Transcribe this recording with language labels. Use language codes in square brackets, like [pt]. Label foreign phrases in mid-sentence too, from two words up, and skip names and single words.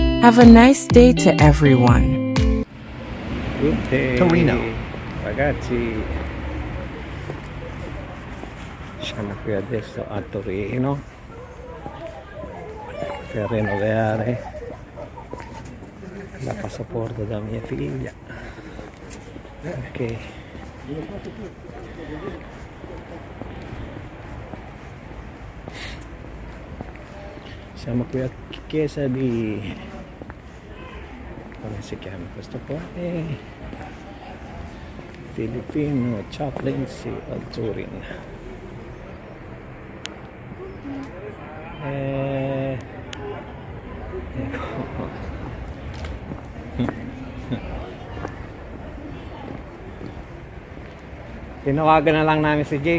[en] Have a nice day to everyone. Good day, Torino. [it] ragazzi. Siamo qui adesso a Torino per rinnovare la passaporto da mia figlia. Ok. Siamo qui a chiesa di... come si chiama questo qua? [en] Filipino Chaplaincy of Turin. [tl] Tinawagan na lang namin si Jake.